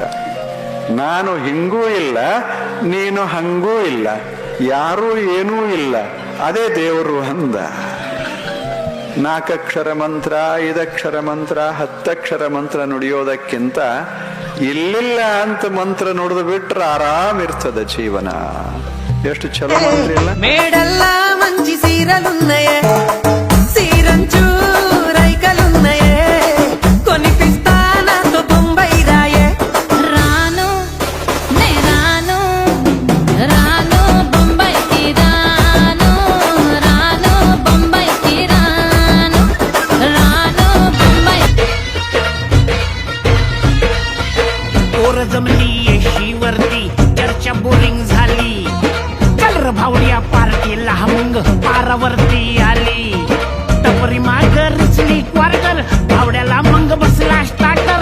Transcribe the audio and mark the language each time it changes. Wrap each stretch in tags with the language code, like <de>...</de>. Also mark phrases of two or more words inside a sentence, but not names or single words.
<kn>ನಾನು ಹಿಂಗೂ ಇಲ್ಲ, ನೀನು ಹಂಗೂ ಇಲ್ಲ, ಯಾರೂ ಏನೂ ಇಲ್ಲ, ಅದೇ ದೇವರು ಅಂದ. 4 ಅಕ್ಷರ ಮಂತ್ರ, 5 ಅಕ್ಷರ ಮಂತ್ರ, 10 ಅಕ್ಷರ ಮಂತ್ರ ನುಡಿಯೋದಕ್ಕಿಂತ ಇಲ್ಲಿಲ್ಲ ಅಂತ ಮಂತ್ರ ನುಡಿದು ಬಿಟ್ರೆ ಆರಾಮ್ ಇರ್ತದ ಜೀವನ. ಎಷ್ಟು ಚಲೋ ಮಂತ್ರ ಇಲ್ಲ?</kn> <te>మేడల్ల మంచి సీరలున్నయే, సీరంచు రైకలున్నయే, కొనిపిస్తా నాతో బొంబాయి రాయే. రాను నే రాను రాను బొంబాయికి రాను రాను బొంబాయికి రాను రాను బొంబాయి.</te> <mr>पोर जमली येशीवरती चर्चा बोरिंग झाली. कलर भावड्या पार्टीला मग पारावरती आली. टपरी माग रिचली क्वार्टर, भावड्याला मग बसला स्टार्टर.</mr>